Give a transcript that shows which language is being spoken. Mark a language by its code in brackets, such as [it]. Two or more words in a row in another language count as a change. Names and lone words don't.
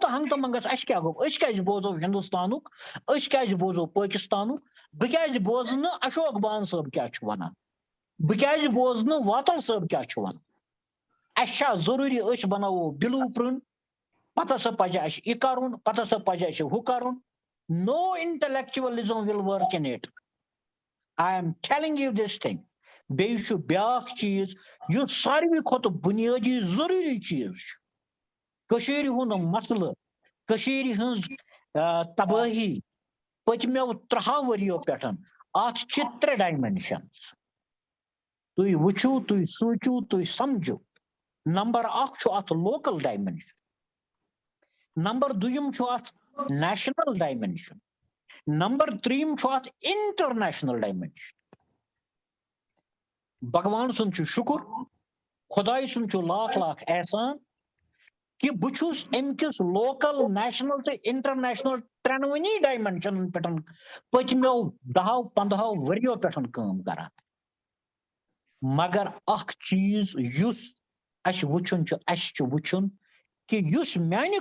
[ks] تہٕ ہنٛگتہٕ منٛگس اَسہِ کیٛاہ گوٚو أسۍ کیٛازِ بوزو ہندوستانُک أسۍ کیٛازِ بوزو پٲکِستانُک بہٕ کیٛازِ بوزٕ نہٕ اشوک بان صٲب کیٛاہ چھُ وَنان بہٕ کیٛازِ بوزٕ نہٕ واتل صٲب کیٛاہ چھُ وَنان اَسہِ چھا ضروٗری أسۍ بناوو [en] blueprint [ks] پتہٕ ہسا پزِ اَسہِ یہِ کرُن پتہٕ ہسا پزِ اَسہِ ہُہ کرُن [en] no intellectualism will work in it I am telling you this thing بیٚیہِ [ks] چھُ بیاکھ چیٖز یُس ساروی کھۄتہٕ بُنیٲدی ضروٗری چیٖز چھُ کٔشیٖرِ ہُنٛد مسلہٕ کٔشیٖرِ ہٕنٛز تبٲہی پٔتمیو 3 ؤرِیو پٮ۪ٹھ اتھ چھِ 3 ڈایمینشنز تُہۍ وٕچھِو تُہۍ سوٗنٛچِو تُہۍ سمجھِو نمبر 1 چھُ اتھ [en] local dimension [ks] نمبر 2 چھُ اتھ [en] national dimension [ks] نمبر 3 چھُ اتھ [en] international dimension [ks] بھگوان سُنٛد چھُ شُکُر خۄداے سُنٛد چھُ لاکھ لاکھ احسان کہ بہٕ چھُس امہِ کِس [en] local national [ks] تہٕ انٹرنیشنل 3 ڈایمینشنن پٮ۪ٹھ پٔتمیو 10-15 ؤرِیو پٮ۪ٹھ کٲم کران مگر اکھ چیٖز یُس اَسہِ وٕچھُن چھُ اَسہِ چھُ وٕچھُن کہ یُس میانہِ